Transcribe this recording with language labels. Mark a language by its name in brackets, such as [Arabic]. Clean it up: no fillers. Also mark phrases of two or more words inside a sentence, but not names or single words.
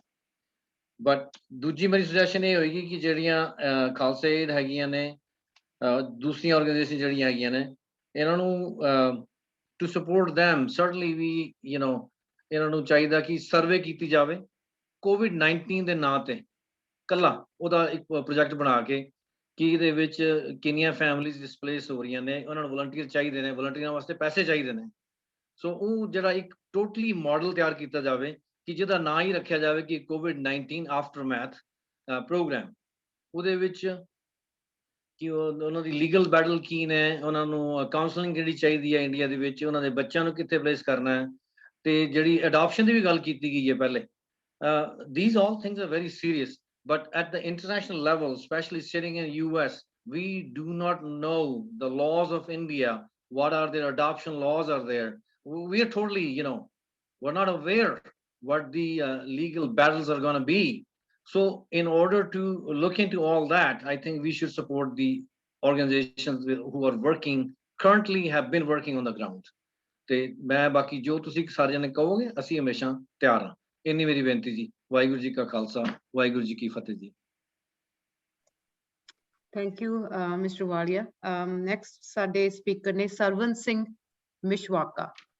[Punjabi] but ਦੂਜੀ ਮੇਰੀ ਸੁਜੈਸ਼ਨ ਇਹ ਹੋਏਗੀ ਕਿ ਜਿਹੜੀਆਂ ਖਾਲਸਾ ਏਡ ਹੈਗੀਆਂ ਨੇ, ਦੂਸਰੀਆਂ ਆਰਗੇਨਾਈਜੇਸ਼ਨ ਜਿਹੜੀਆਂ ਹੈਗੀਆਂ ਨੇ, ਇਹਨਾਂ ਨੂੰ [English] to support them, certainly we [Punjabi] ਇਹਨਾਂ ਨੂੰ ਚਾਹੀਦਾ ਕਿ ਸਰਵੇ ਕੀਤੀ ਜਾਵੇ COVID-19 ਦੇ ਨਾਂ ਤੇ, ਕੱਲਾ ਉਹਦਾ ਇੱਕ ਪ੍ਰੋਜੈਕਟ ਬਣਾ ਕੇ ਕਿ ਇਹਦੇ ਵਿੱਚ ਕਿੰਨੀਆਂ [English] families displace [Punjabi] ਹੋ ਰਹੀਆਂ ਨੇ, ਉਹਨਾਂ ਨੂੰ ਵਲੰਟੀਅਰ ਚਾਹੀਦੇ ਨੇ, ਵਲੰਟੀਅਰਾਂ ਵਾਸਤੇ ਪੈਸੇ ਚਾਹੀਦੇ ਨੇ। ਸੋ ਉਹ ਜਿਹੜਾ ਇੱਕ [English] totally model [Punjabi] ਤਿਆਰ ਕੀਤਾ ਜਾਵੇ ਕਿ ਜਿਹਦਾ ਨਾਂ ਹੀ ਰੱਖਿਆ ਜਾਵੇ ਕਿ COVID-19 ਆਫਟਰਮੈਥ ਪ੍ਰੋਗਰਾਮ। ਉਹਦੇ ਵਿੱਚ ਕਿ ਉਹਨਾਂ ਦੀ [English] legal battle [Punjabi] ਕੀ ਨੇ, ਉਹਨਾਂ ਨੂੰ ਕਾਉਂਸਲਿੰਗ ਜਿਹੜੀ ਚਾਹੀਦੀ ਹੈ ਇੰਡੀਆ ਦੇ ਵਿੱਚ, ਉਹਨਾਂ ਦੇ ਬੱਚਿਆਂ ਨੂੰ ਕਿੱਥੇ ਪਲੇਸ ਕਰਨਾ ਹੈ, ਤੇ ਜਿਹੜੀ ਅਡਾਪਸ਼ਨ ਦੀ ਵੀ ਗੱਲ ਕੀਤੀ ਗਈ ਹੈ ਪਹਿਲੇ। [English] These all things are very serious, but at the international level, especially sitting in US, we do not know the laws of India. What are their adoption laws are there? We are totally, we're not aware what the legal battles are going to be. So in order to look into all that, I think we should support the organizations who are currently have been working on the ground। [Punjabi] ਤੇ ਮੈਂ ਬਾਕੀ ਜੋ ਤੁਸੀਂ ਸਾਰੇ ਜਣੇ ਕਹੋਗੇ ਅਸੀਂ ਹਮੇਸ਼ਾ ਤਿਆਰ ਹਾਂ। ਇੰਨੀ ਮੇਰੀ ਬੇਨਤੀ ਜੀ। ਵਾਹਿਗੁਰੂ ਜੀ ਕਾ ਖਾਲਸਾ, ਵਾਹਿਗੁਰੂ ਜੀ ਕੀ ਫਤਿਹ ਜੀ। [English] thank you Mister Walia. [Punjabi] ਨੈਕਸਟ ਸਾਡੇ ਸਪੀਕਰ ਨੇ ਸਰਵਨ ਸਿੰਘ ਮਿਸ਼ਵਾਕਾ।